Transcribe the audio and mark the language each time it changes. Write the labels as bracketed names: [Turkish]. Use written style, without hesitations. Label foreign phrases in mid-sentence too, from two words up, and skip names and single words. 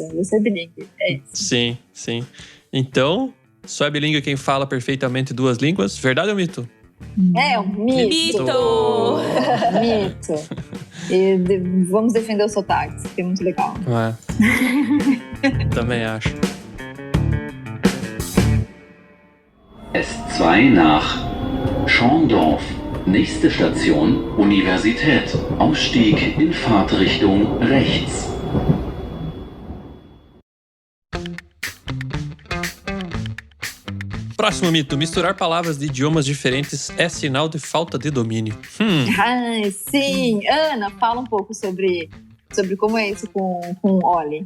[Portuguese] Você é bilíngue. É isso. Sim. Então, só é bilíngue quem fala perfeitamente duas línguas. Verdade ou mito? É um mito. Mito. E vamos defender os sotaques, que é muito legal. Também acho. [German] S2 nach Schorndorf. Nächste Station Universität. Ausstieg in Fahrtrichtung rechts. [Portuguese] Próximo mito. Misturar palavras de idiomas diferentes é sinal de falta de domínio. Sim. Ana, fala um pouco sobre como é isso com o Oli.